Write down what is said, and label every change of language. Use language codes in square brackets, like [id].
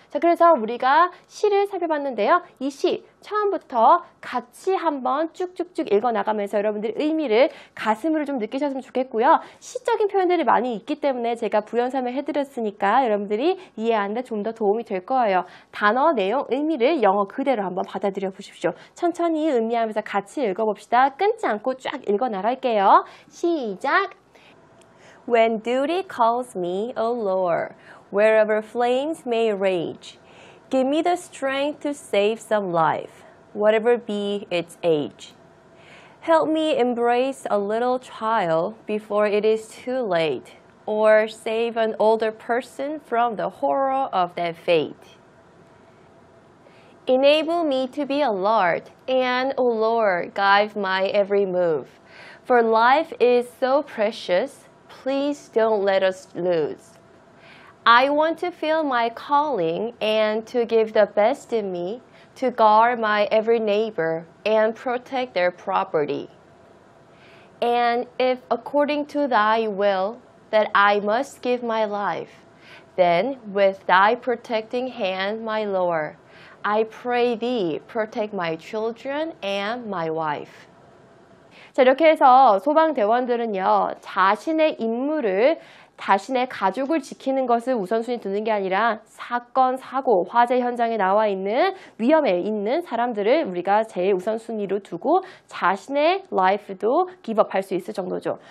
[ko] 자, 그래서 우리가 시를 살펴봤는데요. 이 시 처음부터 같이 한번 쭉쭉쭉 읽어나가면서 여러분들 의미를 가슴으로 좀 느끼셨으면 좋겠고요. 시적인 표현들이 많이 있기 때문에 제가 부연 설명해드렸으니까 여러분들이 이해하는데 좀 더 도움이 될 거예요. 단어, 내용, 의미를 영어 그대로 한번 받아들여 보십시오. 천천히 음미하면서 같이 읽어봅시다. 끊지 않고 쫙 읽어나갈게요. 시작! [en] When duty calls me, O Lord, wherever flames may rage, give me the strength to save some life, whatever be its age. Help me embrace a little child before it is too late, or save an older person from the horror of that fate. Enable me to be alert, and, O Lord, guide my every move. For life is so precious, please don't let us lose. I want to feel my calling and to give the best in me, to guard my every neighbor and protect their property. And if according to thy will that I must give my life, then with thy protecting hand, my Lord, I pray thee, protect my children and my wife. [ko] 자, 이렇게 해서 소방대원들은요, 자신의 임무를 자신의 가족을 지키는 것을 우선순위 두는 게 아니라 사건, 사고, 화재 현장에 나와 있는 위험에 있는 사람들을 우리가 제일 우선순위로 두고 자신의 라이프도 기브업할 수 있을 정도죠.